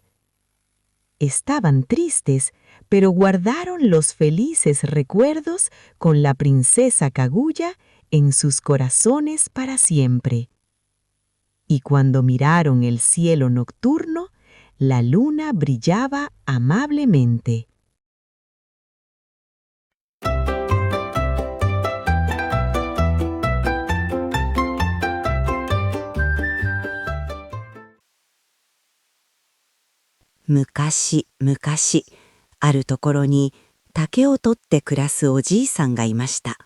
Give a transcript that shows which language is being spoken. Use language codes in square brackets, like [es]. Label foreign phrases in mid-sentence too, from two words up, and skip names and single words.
[es] Estaban tristes, pero guardaron los felices recuerdos con la princesa Kaguya en sus corazones para siempre. Y cuando miraron el cielo nocturno, la luna brillaba amablemente. [ja] 昔々、あるところに竹を取って暮らすおじいさんがいました。